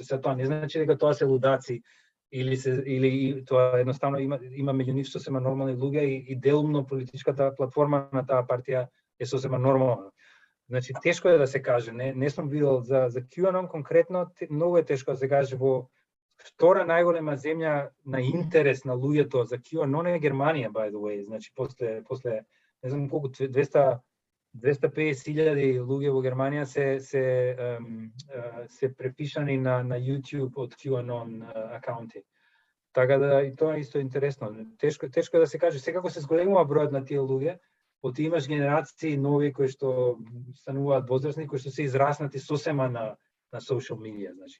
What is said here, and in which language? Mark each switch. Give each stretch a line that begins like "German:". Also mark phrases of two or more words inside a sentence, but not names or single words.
Macedonian: Се тоа не значи дека тоа се лудаци или тоа едноставно има меѓу нив сосема нормални луѓе и делумно политичката платформа на таа партија е сосема нормална. Значи тешко е да се каже, не сум видел за QAnon конкретно, многу е тешко да се каже во втора најголема земја на интерес на луѓето за QAnon е Германија,
English: by the way.
Macedonian: Значи после не знам колку 250,000 луѓе во Германија се препишани на YouTube од QAnon акаунти. Така да и тоа исто е интересно. Тешко е да се каже, секако се зголемува бројот на тие луѓе, оти имаш генерации нови кои што стануваат возрастни, кои што се израснати сосема на
English: social media,
Macedonian: значи.